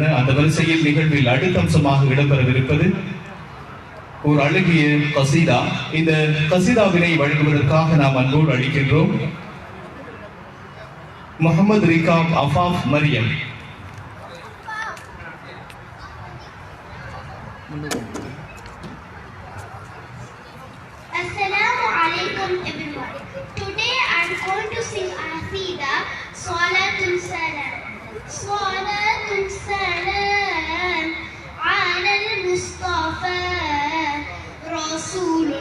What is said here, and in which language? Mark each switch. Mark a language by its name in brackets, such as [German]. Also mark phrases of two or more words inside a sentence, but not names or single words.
[Tamil] அந்த வரிசையில் நிகழ்வில் அடுத்த அம்சமாக இடம்பெறவிருப்பது ஒரு அழகிய கசீதா. இந்த கசீதாவினை வழங்குவதற்காக நாம் அன்போடு அளிக்கின்றோம் முகமது ரிகாப் அஃபாஃப் மரியம். [Arabic] السلام عليكم [English] everyone. [Arabic] صلاة سلام على المصطفى رسول